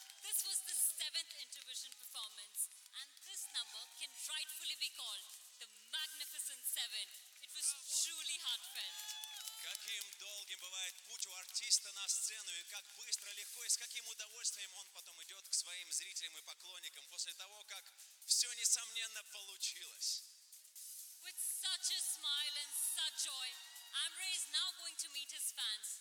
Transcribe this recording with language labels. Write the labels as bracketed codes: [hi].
[en] This was the 7th Intervision performance, and this number can rightfully be called the Magnificent Seven. It was truly heartfelt. [ru] Каким долгим бывает путь у артиста на сцену, и как быстро, легко, и с каким удовольствием он потом идет к своим зрителям и поклонникам после того, как все несомненно получилось. [en] With such a smile and such joy, Amre is now going to meet his fans.